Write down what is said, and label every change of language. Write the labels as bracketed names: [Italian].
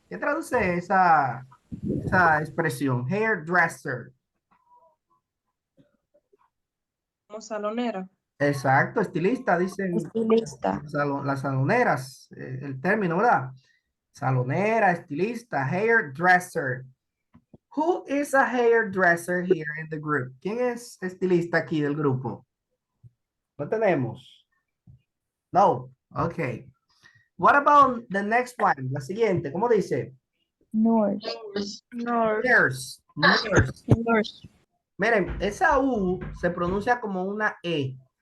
[Spanish] ¿Qué traduce esa expresión? [English] Hairdresser. [Spanish] Como salonera. Exacto, estilista, dicen Estilista. las saloneras, el término, ¿verdad? Salonera, estilista, hairdresser. [English] Who is a hairdresser here in the group? [Spanish] ¿Quién es estilista aquí del grupo? No tenemos. No, okay. [English] What about the next one? [Spanish] La siguiente, ¿cómo dice? [English] Nurse. Nurse. Nurse. Nurse. [Spanish] Miren, esa U se pronuncia como una E.